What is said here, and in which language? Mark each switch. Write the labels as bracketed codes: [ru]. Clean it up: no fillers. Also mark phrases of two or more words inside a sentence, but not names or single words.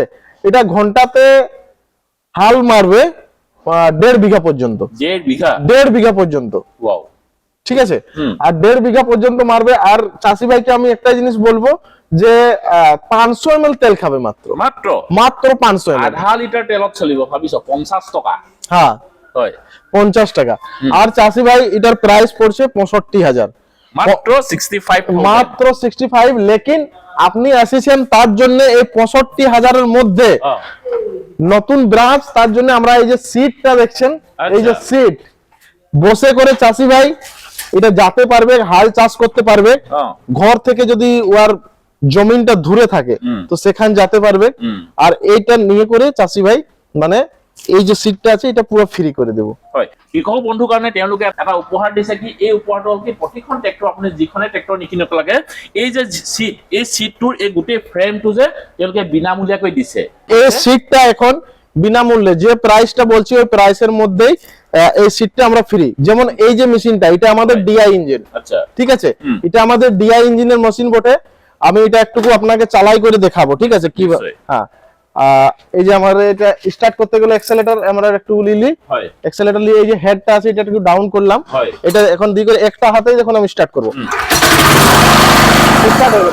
[bn] এটা ঘন্টাতে হাল মারবে 1.5 বিঘা পর্যন্ত, 1.5 বিঘা পর্যন্ত। ঠিক আছে, আর 1.5 বিঘা পর্যন্ত মারবে। আর চাষি ভাইকে আমি একটা জিনিস বলবো যে 500 ml তেল খাবে মাত্র মাত্র 500 ml। [as] আধা লিটার তেলত চলিব ভাবিছ 50 টাকা। [bn] হ্যাঁ [as] হয় [bn] 50 টাকা। আর চাষি ভাই এটার প্রাইস পড়ছে 65,000 মাত্র 65 মাত্র 65। লেকিন আপনি এসেছেন তার জন্য এই 65,000 এর মধ্যে নতুন ব্রাঞ্চ, তার জন্য আমরা এই যে সিটটা দেখছেন, এই যে সিট বসে করে চাষি ভাই এটা যেতে পারবে, হাল চাষ করতে পারবে। ঘর থেকে যদি ওর জমিনটা দূরে থাকে তো সেখানে যেতে পারবে। আর এইটা নিয়ে করে চাষি ভাই মানে এই যে সিটটা আছে এটা পুরো ফ্রি করে দেব। [as] হয় কৃষক বন্ধু কাৰণে তেওঁলোকে এটা উপহাৰ দিছে কি এই উপহাৰটো হ'ল কি প্ৰতিখন ট্ৰেক্টৰ আপুনি যিখনে ট্ৰেক্টৰ নিকিনক লাগে এই যে সিট, এই সিটটোৰ এই গোটেই ফ্ৰেমটো যে তেওঁলোকে বিনামূলীয়াকৈ দিছে। [bn] এই সিটটা এখন বিনামূল্যে, যে প্রাইসটা বলছি ওই প্রাইসের মধ্যেই এই সিটটা আমরা ফ্রি। যেমন এই যে মেশিনটা এটা আমাদের [en] DI engine, [bn] আচ্ছা ঠিক আছে, এটা আমাদের [en] DI engine [bn] মেশিন বটে। আমি এটা একটু আপনাকে চালাই করে দেখাবো, ঠিক আছে কি। হ্যাঁ এই যে আমাদের এটা স্টার্ট করতে গেলে অ্যাক্সেলেটর আমরা একটু লিলি, অ্যাক্সেলেটর নিয়ে এই যে হেডটা আছে এটা একটু ডাউন করলাম, এটা এখন দিয়ে করে একটা হাতেই যখন আমি স্টার্ট করব স্টার্ট হয়ে গেল।